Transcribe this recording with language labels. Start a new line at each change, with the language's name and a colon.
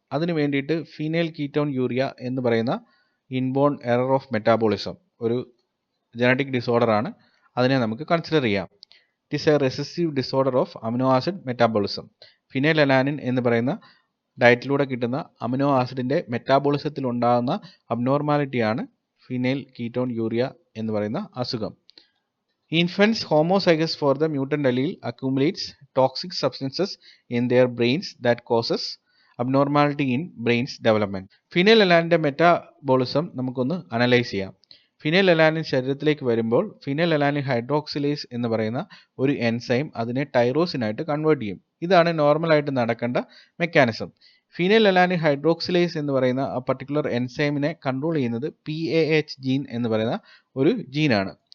Malayalam: അതിന് വേണ്ടിയിട്ട് phenyl ketone urea എന്ന് പറയുന്ന ഇൻബോൺ എറർ ഓഫ് മെറ്റാബോളിസം ഒരു ജനറ്റിക് ഡിസോർഡർ ആണ്. അതിനെ നമുക്ക് കൺസിഡർ ചെയ്യാം.
English: It is a recessive disorder of amino acid metabolism.
Malayalam: Phenyl alanine എന്ന് പറയുന്ന ഡയറ്റിലൂടെ കിട്ടുന്ന അമിനോ ആസിഡിൻ്റെ മെറ്റാബോളിസത്തിൽ ഉണ്ടാകുന്ന അബ്നോർമാലിറ്റിയാണ് ഫിനൈൽ കീറ്റോൺ യൂറിയ എന്ന് പറയുന്ന അസുഖം.
English: Infants homozygous for the mutant allele accumulates toxic substances in their brains that causes abnormality in brain's development.
Malayalam: Phenyl അലാനിൻ്റെ metabolism നമുക്കൊന്ന് analyse ചെയ്യാം. ഫിനൈൽ അലാനിൻ ശരീരത്തിലേക്ക് വരുമ്പോൾ ഫിനൈൽ അലാനിൻ ഹൈഡ്രോക്സിലേസ് എന്ന് പറയുന്ന ഒരു എൻസൈം അതിനെ ടൈറോസിനായിട്ട് കൺവേർട്ട് ചെയ്യും. ഇതാണ് നോർമലായിട്ട് നടക്കേണ്ട മെക്കാനിസം. ഫിനൈൽ അലാനിൻ ഹൈഡ്രോക്സിലേസ് എന്ന് പറയുന്ന ആ പർട്ടിക്കുലർ എൻസൈമിനെ കൺട്രോൾ ചെയ്യുന്നത് PAH ജീൻ എന്ന് പറയുന്ന ഒരു ജീനാണ്.